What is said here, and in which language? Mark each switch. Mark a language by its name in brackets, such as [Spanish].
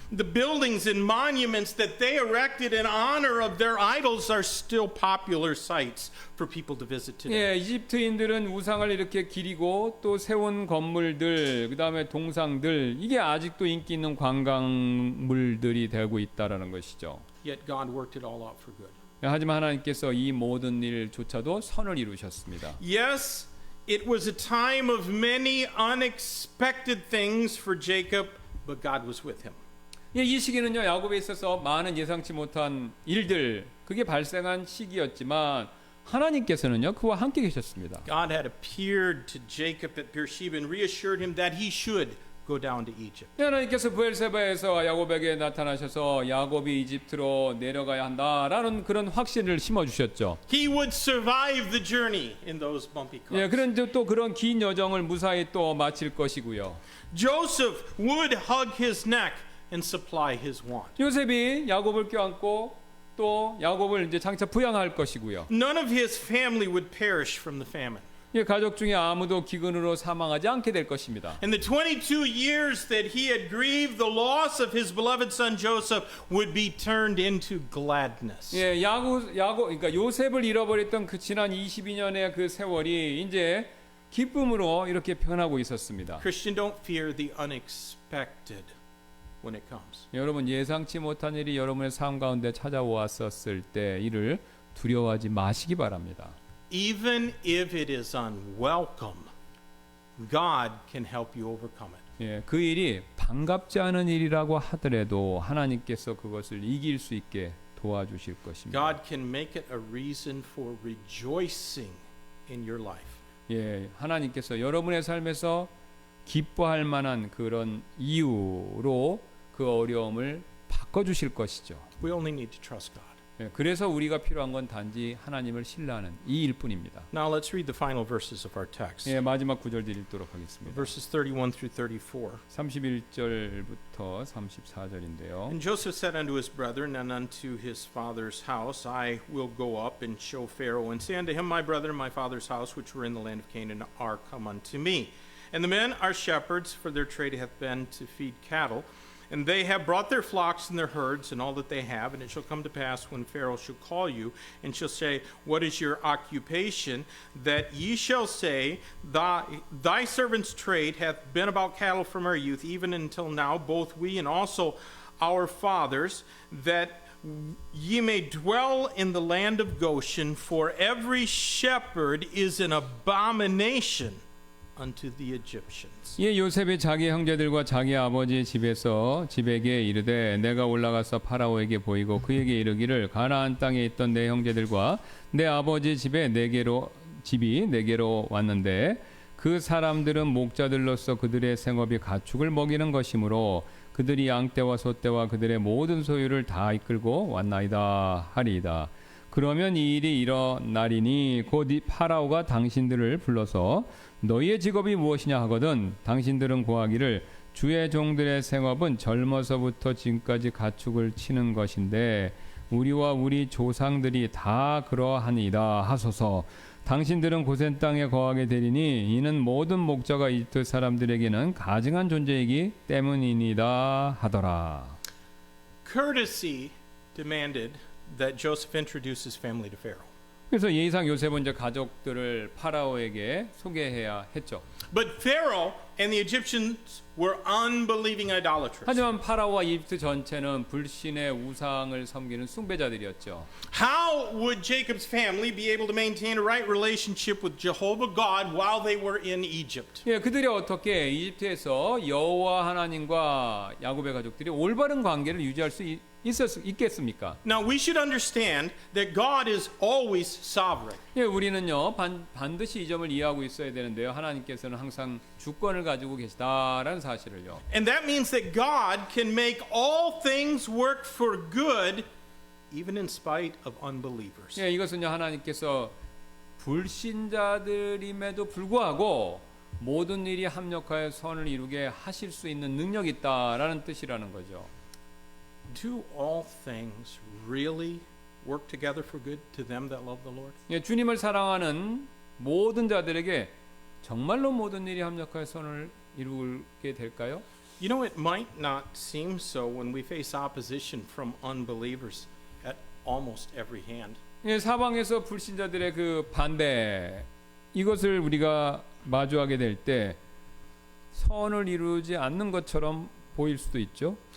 [English] The buildings and monuments that they erected in honor of their idols are still popular sites for people to visit today. [Korean] 예, 이집트인들은 우상을 이렇게 기리고 또 세운 건물들, 그다음에 동상들 이게 아직도 인기 있는 관광물들이 되고 있다라는 것이죠. [English] Yet God worked it all out for good. [Korean] 하지만 하나님께서 이 모든 일조차도 선을 이루셨습니다. [English] Yes, it was a time of many unexpected things for Jacob, but God was with him. [Korean] 예, 이 시기는요 야곱에 있어서 많은 예상치 못한 일들 그게 발생한 시기였지만 하나님께서는요 그와 함께 계셨습니다. [English] God had appeared to Jacob at Beersheba and reassured him that he should go down to Egypt. [Korean] 하나님께서 브엘세바에서 야곱에게 나타나셔서 야곱이 이집트로 내려가야 한다라는 그런 확신을 심어 주셨죠. [English] He would survive the journey in those bumpy [Korean] 예, [English] cliffs. [Korean] 그런데 또 그런 긴 여정을 무사히 또 마칠 것이고요. [English] Joseph would hug his neck and supply his want. [Korean] 요셉이 야곱을 껴안고 또 야곱을 이제 장차 부양할 것이고요. [English] None of his family would perish from the famine. [Korean] 이 가족 중에 아무도 기근으로 사망하지 않게 될 것입니다. [English] And the 22 years that he had grieved the loss of his beloved son Joseph would be turned into gladness. [Korean] 예, 그러니까 요셉을 잃어버렸던 그 지난 22년의 그 세월이 이제 기쁨으로 이렇게 변하고 있었습니다. [English] Christian, don't fear the unexpected when it comes. [Korean] 여러분 예상치 못한 일이 여러분의 삶 가운데 찾아왔었을 때 이를 두려워하지 마시기 바랍니다. [English] Even if it is unwelcome, God can help you overcome it. [Korean] 예, 그 일이 반갑지 않은 일이라고 하더라도 하나님께서 그것을 이길 수 있게 도와주실 것입니다. [English] God can make it a reason for rejoicing in your life. [Korean] 예, 하나님께서 여러분의 삶에서 기뻐할 만한 그런 이유로 그 어려움을 바꿔주실 것이죠. [English] We only need to trust God. [Korean] 예, 그래서 우리가 필요한 건 단지 하나님을 신뢰하는 이 일뿐입니다. [English] Now let's read the final verses of our text. [Korean] 예, 마지막 구절들 읽도록 하겠습니다. [English] Verses 31 through 34. [Korean] 31절부터 34절인데요. [English] And Joseph said unto his brethren and unto his father's house, I will go up and show Pharaoh, and say unto him, My brethren, my father's house, which were in the land of Canaan, are come unto me. And the men are shepherds, for their trade hath been to feed cattle. And they have brought their flocks and their herds and all that they have. And it shall come to pass when Pharaoh shall call you and shall say, What is your occupation? That ye shall say, Thy servant's trade hath been about cattle from our youth, even until now, both we and also our fathers, that ye may dwell in the land of Goshen, for every shepherd is an abomination unto the Egyptians. [Korean] 예, 요셉이 자기 형제들과 자기 아버지 집에게 이르되 내가 올라가서 파라오에게 보이고 그에게 이르기를 가나안 땅에 있던 내 형제들과 내 아버지 집이 내게로 왔는데 그 사람들은 목자들로서 그들의 생업이 가축을 먹이는 것이므로 그들이 양떼와 소떼와 그들의 모든 소유를 다 이끌고 왔나이다 하리이다. 그러면 이 일이 일어나리니 곧 파라오가 당신들을 불러서 너희의 직업이 무엇이냐 하거든 당신들은 고하기를 주의 종들의 생업은 젊어서부터 지금까지 가축을 치는 것인데 우리와 우리 조상들이 다 그러하니이다 하소서. 당신들은 고센 땅에 거하게 되리니 이는 모든 목자가 이집트 사람들에게는 가증한 존재이기 때문이니이다 하더라. [English] Courtesy demanded that Joseph introduce his family to Pharaoh. [Korean] 그래서 예의상 요셉은 이제 가족들을 파라오에게 소개해야 했죠. [English] But Pharaoh and the Egyptians were unbelieving idolaters. [Korean] 하지만 파라오와 이집트 전체는 불신의 우상을 섬기는 숭배자들이었죠. [English] How would Jacob's family be able to maintain a right relationship with Jehovah God while they were in Egypt? [Korean] 예, 그들이 어떻게 이집트에서 여호와 하나님과 야곱의 가족들이 올바른 관계를 유지할 수 있겠습니까? [English] Now we should understand that God is always sovereign. [Korean] 예, 우리는요 반드시 이 점을 이해하고 있어야 되는데요. 하나님께서는 항상 주권을 가지고 계시다라는 사실을요. [English] And that means that God can make all things work for good even in spite of unbelievers. [Korean] 예, 이것은요 하나님께서 불신자들임에도 불구하고 모든 일이 합력하여 선을 이루게 하실 수 있는 능력이 있다라는 뜻이라는 거죠. [English] Do all things really work together for good to them that love the Lord? [Korean] 예, 주님을 사랑하는 모든 자들에게 정말로 모든 일이 합력하여 선을 이루게 될까요? [English] You know, it might not seem so when we face opposition from unbelievers at almost every hand. [Korean] 예, 사방에서 불신자들의 그 반대 이것을 우리가 마주하게 될 때 선을 이루지 않는 것처럼 보일 수도 있죠.